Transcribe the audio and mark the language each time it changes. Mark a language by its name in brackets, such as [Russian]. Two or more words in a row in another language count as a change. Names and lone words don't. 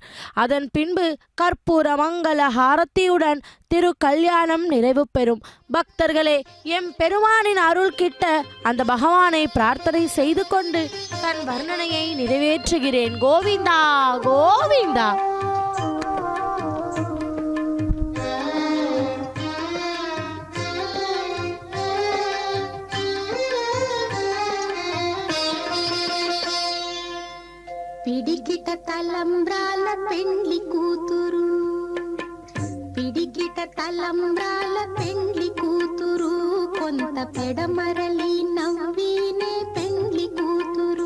[Tamil] அதன் பின்பு கற்பூர மங்கள ஹாரத்தியுடன் திரு கல்யாணம் நிறைவு பெறும். பக்தர்களே பெருமானின் அருள் கிட்ட அந்த பகவானை பிரார்த்தனை செய்து கொண்டு தன் வர்ணனையை நிறைவேற்றுகிறேன். கோவிந்தா கோவிந்தா. [Telugu] పిడికిట తలంబ్రాల పెండ్లి కూతురు, పిడికిట తలంబ్రాల పెండ్లి కూతురు, కొంత పెడమరలి నవ్వినే పెండ్లి కూతురు.